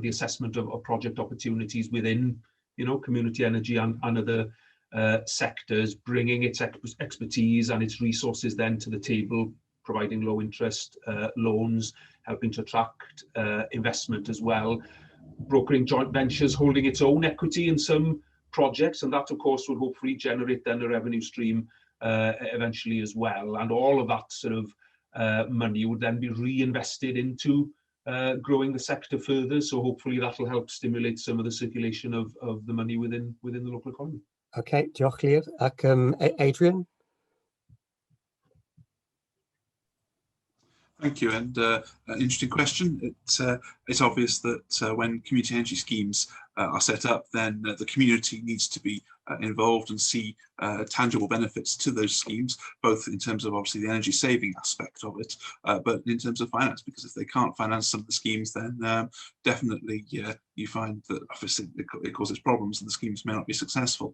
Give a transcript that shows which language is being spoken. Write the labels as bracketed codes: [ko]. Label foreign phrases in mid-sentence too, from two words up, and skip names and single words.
[en] the assessment of project opportunities within, community energy and other sectors, bringing its expertise and its resources then to the table, providing low interest loans, helping to attract investment as well, brokering joint ventures, holding its own equity in some projects, and that, of course, will hopefully generate then a revenue stream eventually as well. And all of that sort of money would then be reinvested into growing the sector further. So hopefully that will help stimulate some of the circulation of the money within the local economy. [cy] Okay, diolch Llyr. Ac Adrian? [en] Thank you, and an interesting question. It's obvious that when community energy schemes are set up, then the community needs to be involved and see tangible benefits to those schemes, both in terms of obviously the energy saving aspect of it, but in terms of finance, because if they can't finance some of the schemes, then definitely you find that obviously it causes problems and the schemes may not be successful.